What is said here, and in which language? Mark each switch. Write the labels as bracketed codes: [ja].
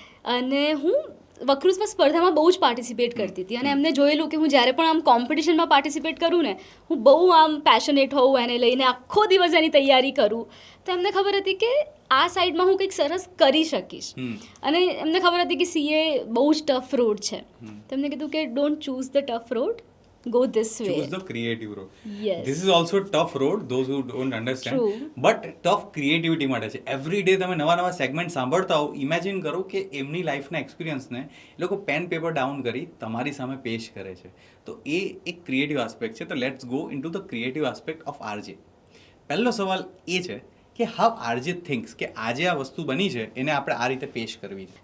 [gu] અને હું વક્તૃત્વ સ્પર્ધામાં બહુ જ પાર્ટિસિપેટ કરતી હતી, અને એમને જોયેલું કે હું જ્યારે પણ આમ કોમ્પિટિશનમાં પાર્ટિસિપેટ કરું ને, હું બહુ આમ પેશનેટ હોઉં એને લઈને, આખો દિવસ એની તૈયારી કરું. તો એમને ખબર હતી કે આ સાઈડમાં હું કંઈક સરસ કરી શકીશ. અને એમને ખબર હતી કે CA બહુ જ ટફ રોડ છે. તો એમને કીધું કે [en] Don't choose the tough road, go this way. Choose the creative road. Yes. This is also tough road, those who don't understand. True. But tough creativity [gu] માટે છે. એવરી ડે તમે નવા નવા સેગમેન્ટ સાંભળતા હો, ઇમેજિન કરો કે એમની લાઈફના એક્સપિરિયન્સને એ લોકો પેન પેપર ડાઉન કરી તમારી સામે પેશ કરે છે. તો એ એક ક્રિએટિવ આસ્પેક્ટ છે. [en] તો let's go into the creative aspect of RJ. [gu] પહેલો સવાલ એ છે કે [en] how RJ thinks [gu] કે આજે આ વસ્તુ બની છે એને આપણે આ રીતે પેશ કરવી છે.